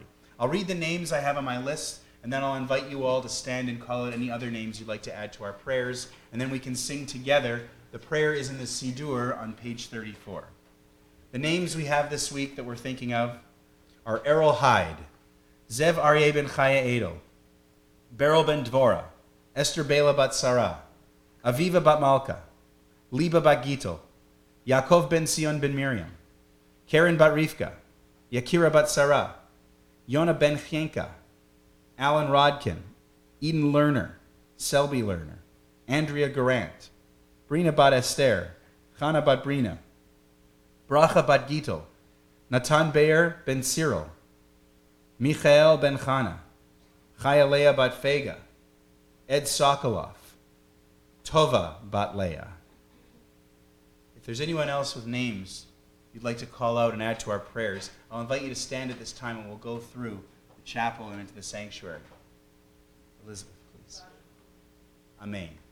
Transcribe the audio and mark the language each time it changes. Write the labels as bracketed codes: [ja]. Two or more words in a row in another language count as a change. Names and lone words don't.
[en] I'll read the names I have on my list, and then I'll invite you all to stand and call out any other names you'd like to add to our prayers, and then we can sing together. The prayer is in the Siddur on page 34. The names we have this week that we're thinking of are Errol Hyde, Zev Aryeh ben Chaya Edel, Beryl ben Dvora, Esther Bela bat Sarah, Aviva bat Malka, Liba bat Gittel, Yaakov ben Sion ben Miriam, Karen bat Rivka, Yakira bat Sarah, Yona ben Chienka, Alan Rodkin, Eden Lerner, Selby Lerner, Andrea Garant, Brina bat Esther, Chana bat Brina, Bracha bat Gittel, Natan Beir ben Cyril, Michael ben Chana, Chaya Leah bat Fega, Ed Sokolov, Tova bat Leah. If there's anyone else with names you'd like to call out and add to our prayers, I'll invite you to stand at this time and we'll go through the chapel and into the sanctuary. Elizabeth, please. Amen.